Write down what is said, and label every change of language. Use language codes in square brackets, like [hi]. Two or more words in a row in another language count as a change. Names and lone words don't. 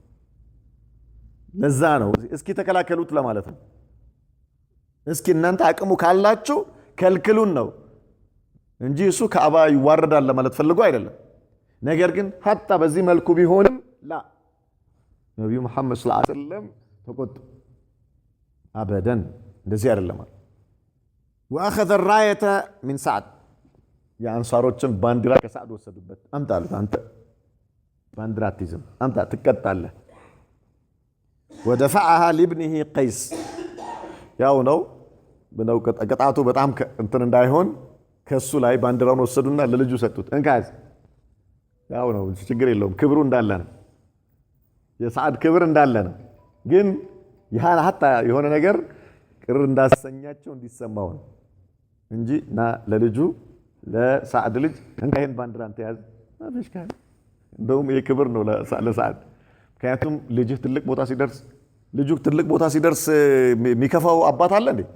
[am] ለዛ ነው እስኪ ተከላከሉት ለማለት ነው። እስኪ እናንተ አቅሙ ካላችሁ ከልክሉን ነው እንጂ እሱ ካዕባ ይዋረዳል ለማለት ፈልጎ አይደለም። ነገር ግን ሐታ በዚህ መልኩ ቢሆንም ላ ነብዩ መሐመድ [ar] صلى الله عليه وسلم [am] ተቆጡ። አበደን እንደዚህ አይደለም። [ar] واخذ الرايه من سعد [am] የአንሳሮችን ባንዲራ ከሰዓድ ወሰዱበት። አምጣሉት፣ አንተ ባንዲራ አትይዝም፣ አምጣ ትቀጣለህ። [ar] ودفعها لابنه قيس [am] ያው ነው ብለው ቅጣቱ በጣም እንትን እንዳይሆን ከሱ ላይ ባንዲራውን ወሰዱና ለልጁ ሰጡት። እንካዝ ያው ነው ችግር የለውም፣ ክብሩ እንዳለ ነው፣ የሰዓድ ክብር እንዳለ ነው። ግን ያን ሐታ የሆነ ነገር ቅር እንዳሰኛቸው እንዲሰማው ነው እንጂ ና ለልጁ ለሰዓድ ልጅ እንካይን ባንዲራ አንተ ያዝ አብሽካ እንደውም የክብር ነው ለሰዓድ። ምክንያቱም ልጅህ ትልቅ ቦታ ሲደርስ የሚከፋው አባት አለ እንዴ?